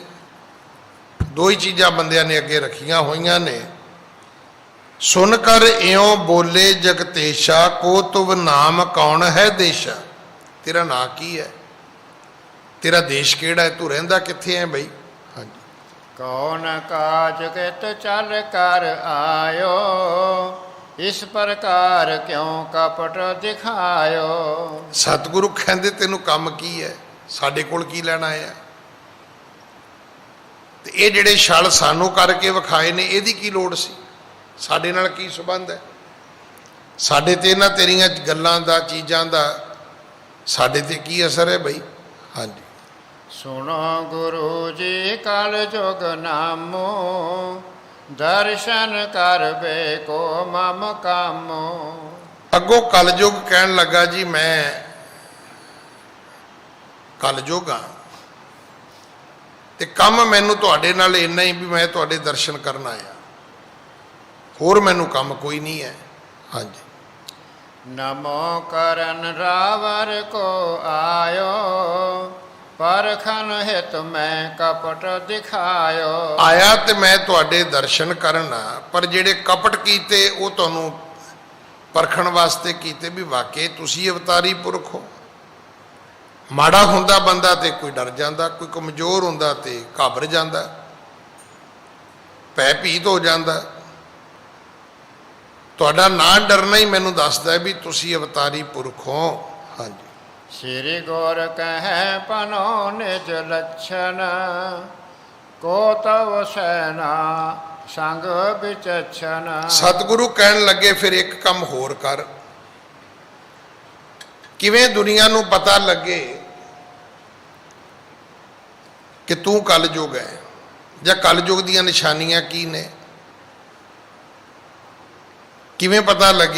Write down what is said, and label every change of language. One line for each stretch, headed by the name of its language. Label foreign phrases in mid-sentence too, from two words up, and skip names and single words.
Punjabi: 2 ਹੀ ਚੀਜ਼ਾਂ ਬੰਦਿਆਂ ਨੇ ਅੱਗੇ ਰੱਖੀਆਂ ਹੋਈਆਂ ਨੇ। ਸੁਣ ਕਰ ਇਉਂ ਬੋਲੇ ਜਗਤੇਸ਼ਾ, ਕੋ ਤੁਵ ਨਾਮ ਕੌਣ ਹੈ ਦੇਸ਼ਾ। ਤੇਰਾ ਨਾਂ ਕੀ ਹੈ? ਤੇਰਾ ਦੇਸ਼ ਕਿਹੜਾ ਹੈ? ਤੂੰ ਰਹਿੰਦਾ ਕਿੱਥੇ ਹੈ ਬਈ? ਹਾਂਜੀ।
Hindi: कौन काज कित चल कर आयो, इस प्रकार क्यों कपट दिखायो।
Punjabi: ਸਤਿਗੁਰੂ ਕਹਿੰਦੇ ਤੈਨੂੰ ਕੰਮ ਕੀ ਹੈ? ਸਾਡੇ ਕੋਲ ਕੀ ਲੈਣ ਆਇਆ? ਤੇ ਇਹ ਜਿਹੜੇ ਛਲ ਸਾਨੂੰ ਕਰਕੇ ਵਿਖਾਏ ਨੇ, ਇਹਦੀ ਕੀ ਲੋੜ ਸੀ? ਸਾਡੇ ਨਾਲ ਕੀ ਸੰਬੰਧ ਹੈ? ਸਾਡੇ ਤੇ ਇਹਨਾਂ ਤੇਰੀਆਂ ਗੱਲਾਂ ਦਾ, ਚੀਜ਼ਾਂ ਦਾ ਸਾਡੇ ਤੇ ਕੀ ਅਸਰ ਹੈ ਬਈ? ਹਾਂਜੀ।
Hindi: सुनो गुरु जी कल जुग नामो, दर्शन कर बे को मम कामो।
Punjabi: ਅੱਗੋਂ ਕਲਯੁਗ ਕਹਿਣ ਲੱਗਾ ਜੀ ਮੈਂ ਕਲਯੁਗ ਹਾਂ ਤੇ ਕੰਮ ਮੈਨੂੰ ਤੁਹਾਡੇ ਨਾਲ ਇੰਨਾ ਹੀ ਵੀ ਮੈਂ ਤੁਹਾਡੇ ਦਰਸ਼ਨ ਕਰਨ ਆਇਆ, ਹੋਰ ਮੈਨੂੰ ਕੰਮ ਕੋਈ ਨਹੀਂ ਹੈ। ਹਾਂਜੀ।
Hindi: नमो करन रावर को आयो, परखन हित मैं कपट दिखायो।
Punjabi: ਆਇਆ ਤੇ ਮੈਂ ਤੁਹਾਡੇ ਦਰਸ਼ਨ ਕਰਨ ਆ, ਪਰ ਜਿਹੜੇ ਕਪਟ ਕੀਤੇ ਉਹ ਤੁਹਾਨੂੰ ਪਰਖਣ ਵਾਸਤੇ ਕੀਤੇ ਵੀ ਵਾਕਈ ਤੁਸੀਂ ਅਵਤਾਰੀ ਪੁਰਖ ਹੋ। ਮਾੜਾ ਹੁੰਦਾ ਬੰਦਾ ਤੇ ਕੋਈ ਡਰ ਜਾਂਦਾ, ਕੋਈ ਕਮਜ਼ੋਰ ਹੁੰਦਾ ਤੇ ਘਾਬਰ ਜਾਂਦਾ, ਭੈ ਭੀਤ ਹੋ ਜਾਂਦਾ। ਤੁਹਾਡਾ ਨਾਂ ਡਰਨਾ ਹੀ ਮੈਨੂੰ ਦੱਸਦਾ ਵੀ ਤੁਸੀਂ ਅਵਤਾਰੀ ਪੁਰਖ ਹੋ। ਹਾਂਜੀ।
Hindi: श्री गौर कह पनो निज लक्षण, को तव सैना संग विचक्षण।
Punjabi: ਸਤਿਗੁਰੂ ਕਹਿਣ ਲੱਗੇ ਫਿਰ ਇੱਕ ਕੰਮ ਹੋਰ ਕਰ। ਕਿਵੇਂ ਦੁਨੀਆ ਨੂੰ ਪਤਾ ਲੱਗੇ ਕਿ ਤੂੰ ਕਲਯੁਗ ਹੈ? ਜਾਂ ਕਲਯੁਗ ਦੀਆਂ ਨਿਸ਼ਾਨੀਆਂ ਕੀ ਨੇ, ਕਿਵੇਂ ਪਤਾ ਲੱਗੇ।